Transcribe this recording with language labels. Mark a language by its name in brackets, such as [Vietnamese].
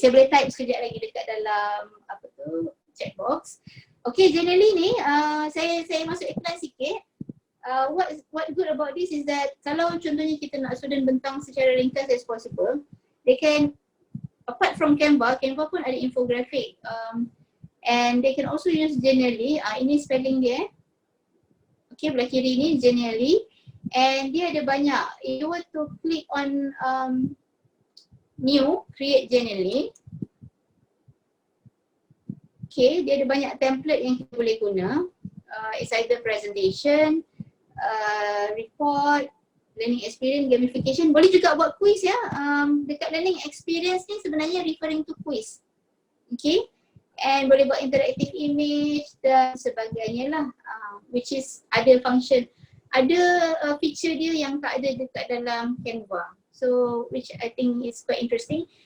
[Malay] Saya boleh type sekejap lagi dekat dalam apa tu chat box. Okay, Generally ni saya masuk iklan sikit. [English] What good about this is that [Malay] kalau contohnya kita nak student bentang secara ringkas [English] as possible, they can apart from Canva pun ada infographic and they can also use Generally. [Malay] Ini spelling dia. Okay, belah kiri ni Generally and dia ada banyak. [English] If you were to click on new, create Generally. [Malay] Okay, dia ada banyak template yang kita boleh guna. [English] It's either presentation, report, learning experience, gamification. [Malay] Boleh juga buat quiz ya. Dekat learning experience ni sebenarnya referring to quiz. Okay, and boleh buat [English] interactive image [Malay] dan sebagainya lah. [English] Which is [Malay] ada function, ada feature dia yang tak ada dekat dalam Canva. [English] So which I think is quite interesting.